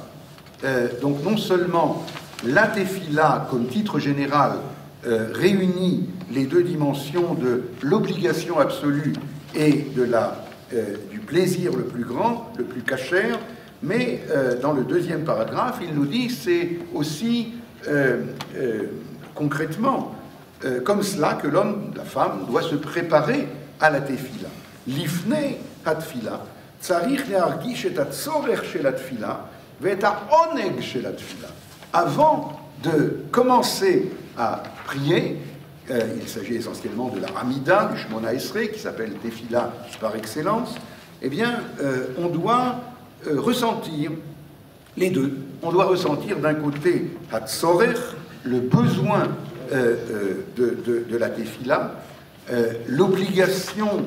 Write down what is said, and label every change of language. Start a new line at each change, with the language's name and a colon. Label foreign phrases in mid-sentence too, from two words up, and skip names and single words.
French: Donc non seulement la tefila comme titre général réunit les 2 dimensions de l'obligation absolue et du plaisir le plus grand, le plus cachère, mais dans le 2e paragraphe, il nous dit c'est aussi concrètement comme cela que l'homme, la femme, doit se préparer à la tefila.
Hebrew: לפני התפילה צריך להרגיש את הצורך של התפילה ואת העונג של התפילה.
French: Avant de commencer à prier, il s'agit essentiellement de la Hamida, du Shmona Esrei, qui s'appelle Tefila par excellence, eh bien, on doit ressentir les 2. On doit ressentir d'un côté Hatzorer, le besoin de la Tefila, l'obligation.